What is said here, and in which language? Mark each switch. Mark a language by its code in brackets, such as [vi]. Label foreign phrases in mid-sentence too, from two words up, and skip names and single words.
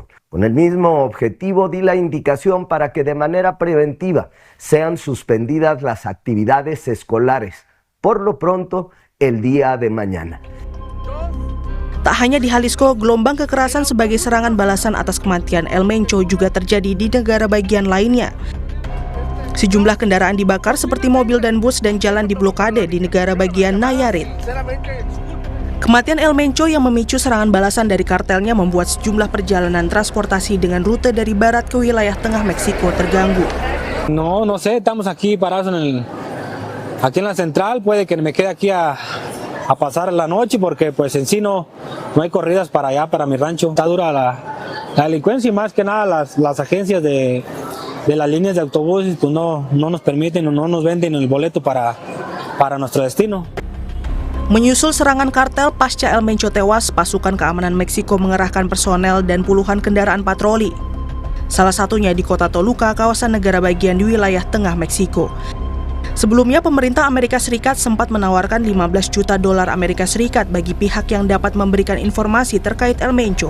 [es] Con el mismo objetivo di la indicación para que de manera preventiva sean suspendidas las actividades escolares, por lo pronto el día de mañana. [id] Tak hanya di Jalisco, gelombang kekerasan sebagai serangan balasan atas kematian El Mencho juga terjadi di negara bagian lainnya. Sejumlah kendaraan dibakar seperti mobil dan bus dan jalan diblokade di negara bagian Nayarit. Kematian El Mencho yang memicu serangan balasan dari kartelnya membuat sejumlah perjalanan transportasi dengan rute dari barat ke wilayah tengah Meksiko terganggu. [es] No sé, estamos aquí parados aquí en la central, puede que me quede aquí a a pasar la noche porque pues en sí no hay corridas para allá, para mi rancho. Está dura la delincuencia y más que nada las agencias de las líneas de autobuses pues no nos permiten o no nos venden el boleto para nuestro destino. [id] Menyusul serangan kartel pasca El Mencho tewas, pasukan keamanan Meksiko mengerahkan personel dan puluhan kendaraan patroli. Salah satunya di kota Toluca, kawasan negara bagian di wilayah tengah Meksiko. Sebelumnya, pemerintah Amerika Serikat sempat menawarkan $15 juta Amerika Serikat bagi pihak yang dapat memberikan informasi terkait El Mencho.